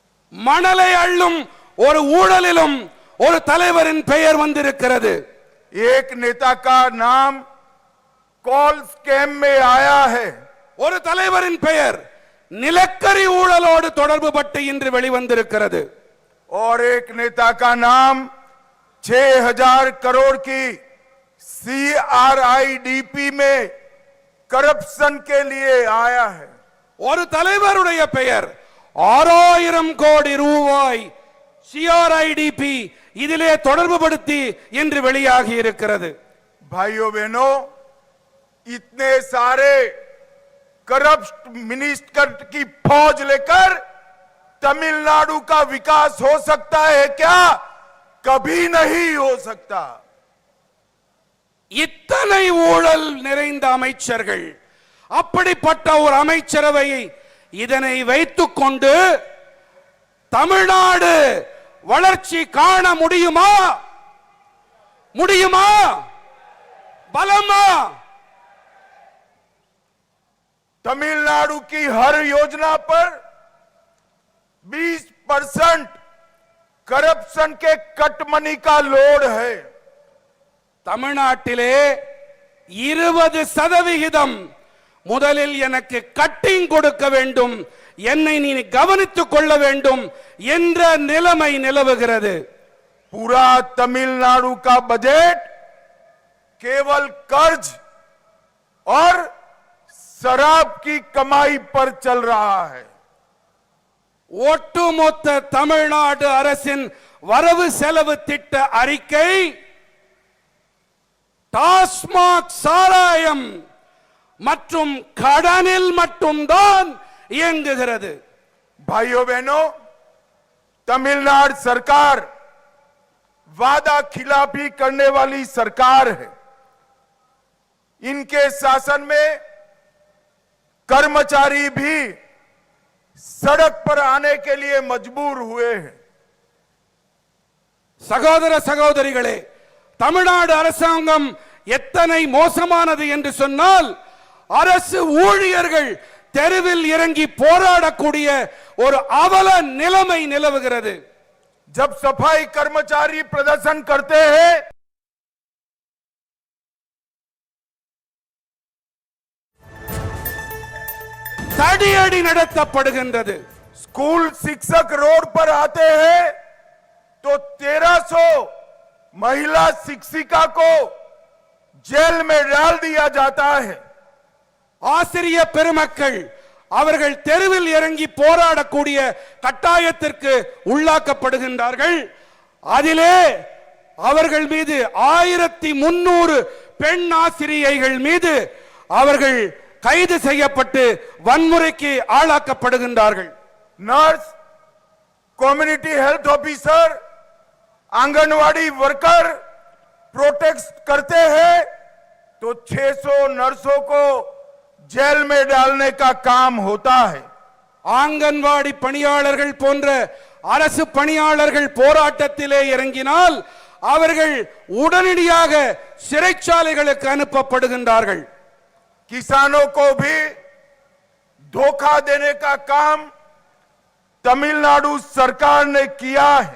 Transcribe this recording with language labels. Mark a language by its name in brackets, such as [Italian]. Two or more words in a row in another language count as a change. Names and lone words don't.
[Tamil] மணலை அள்ளும் ஒரு ஊழலிலும் ஒரு தலைவரின் பெயர் வந்திருக்கிறது. [Hindi] एक नेता का नाम [English] coal scam [Hindi] में आया है. [Tamil] ஒரு தலைவரின் பெயர் நிலக்கரி ஊழலோடு தொடர்பு பட்டு இன்று வெளிவந்திருக்கிறது. [Hindi] और एक नेता का नाम 6000 करोड़ की CRIDP में करप्शन के लिए आया है. [Tamil] ஒரு தலைவருடைய பெயர் 6000 கோடி ரூபாய் CRIDP இதிலே தொடர்பு படுத்தி இன்று வெளியாகி இருக்கிறது. [Hindi] भाइयों बहनों, इतने सारे [English] corrupt minister [Hindi] की फौज लेकर तमिलनाडु का विकास हो सकता है क्या? कभी नहीं हो सकता. [Tamil] இத்தனை ஊழல் நிறைந்த அமைச்சர்கள், அப்படிப்பட்ட ஒரு அமைச்சரவையை இதனை வைத்துக் கொண்டு தமிழ்நாடு வளர்ச்சி காண முடியுமா? முடியுமா? பலமா? [Hindi] तमिलनाडु की हर योजना पर 20% करप्शन के [English] cut money [Hindi] का लोड है. [Tamil] தமிழ்நாட்டிலே 20% முதலில் எனக்கு கட்டிங் கொடுக்க வேண்டும், என்னை நீ கவனித்துக் கொள்ள வேண்டும் என்ற நிலைமை நிலவுகிறது. [Hindi] पूरा तमिलनाडु का बजट केवल कर्ज और शराब की कमाई पर चल रहा है. [Tamil] ஒட்டுமொத்த தமிழ்நாடு அரசின் வரவு செலவு திட்ட அறிக்கை டாஸ்மாக் சாராயம் மற்றும் கடனில் மட்டும்தான் இயங்குகிறது. [Hindi] भाइयों बहनों, तमिलनाडु सरकार वादा खिलाफी करने वाली सरकार है. इनके शासन में कर्मचारी भी सड़क पर आने के लिए मजबूर हुए हैं. [Tamil] சகோதர சகோதரிகளே, தமிழ்நாடு அரசாங்கம் எத்தனை மோசமானது என்று சொன்னால், அரசு ஊழியர்கள் தெருவில் இறங்கி போராடக்கூடிய ஒரு அவல நிலைமை நிலவுகிறது. [Hindi] जब सफाई कर्मचारी प्रदर्शन करते हैं, [Tamil] தடியடி நடத்தப்படுகின்றது. [Hindi] स्कूल शिक्षक रोड पर आते हैं तो 1300 महिला शिक्षिका को जेल में डाल दिया जाता है. [Tamil] ஆசிரிய பெருமக்கள் அவர்கள் தெருவில் இறங்கி போராடக்கூடிய கட்டாயத்திற்கு உள்ளாக்கப்படுகின்றார்கள். அதிலே அவர்கள் மீது 1300 பெண் ஆசிரியைகள் மீது அவர்கள் கைது செய்யப்பட்டு வன்முறைக்கு ஆளாக்கப்படுகின்றார்கள். [Hindi] नर्स, [English] community health officer, [Hindi] आंगनवाड़ी वर्कर प्रोटेस्ट करते हैं तो 600 नर्सों को जेल में डालने का काम होता है. [Tamil] ஆங்கன்வாடி பணியாளர்கள் போன்ற அரசு பணியாளர்கள் போராட்டத்திலே இறங்கினால் அவர்கள் உடனடியாக சிறைச்சாலைகளுக்கு அனுப்பப்படுகின்றார்கள். [Hindi] किसानों को भी धोखा देने का काम तमिलनाडु सरकार ने किया है.